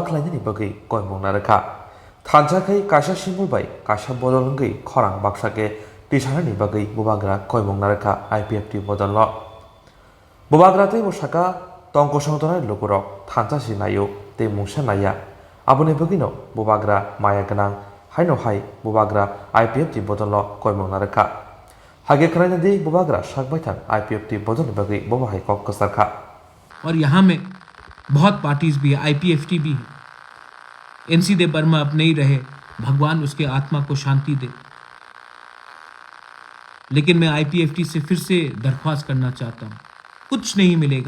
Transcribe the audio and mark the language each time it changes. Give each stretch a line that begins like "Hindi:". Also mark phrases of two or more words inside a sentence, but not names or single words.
Kok Borok: khlainani bagui koimongna rakha thansakai kaisa simbol bai kaisa bodolungui khorang baksake tisanani bagui bubagra koimongna rakha IPF ti bodolno bubagra tei bosaka tongko songtonai lukurok thansasi nayo tei mungsa naya aboni bagino bubagra maya ganang haino hai bubagra IPF ti bodolno koimongna rakha hage khraina di bubagra sakbaitan IPF ti bodolno bagui boba hai kok kasarkha
Hindi: और यहाँ में बहुत पार्टीज भी है, IPFT भी है। NC देव वर्मा अब नहीं रहे, भगवान उसके आत्मा को शांति दे। लेकिन मैं IPFT से फिर से दरख्वास्त करना चाहता हूँ, कुछ नहीं मिलेगा।